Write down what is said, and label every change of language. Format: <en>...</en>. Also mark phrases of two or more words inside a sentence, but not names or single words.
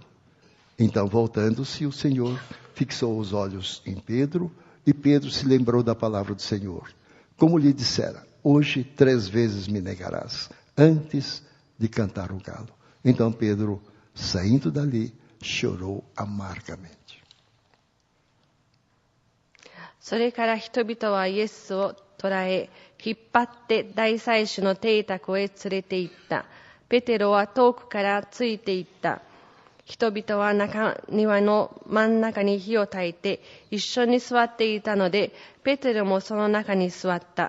<pt>Então, voltando-se, o Senhor fixou os olhos em Pedro, e Pedro se lembrou da palavra do Senhor. Como lhe dissera: Hoje 3 vezes me negarás, antes de cantar o galo. Então Pedro, saindo dali, chorou amargamente.</pt> <ja>それから人々はイエスを捕らえ、引っ張って大祭司の邸宅へ連れて行った。ペテロは遠くからついて行った。人々は中庭の真ん中に火を焚いて一緒に座っていたので、ペテロもその中に座った。</ja>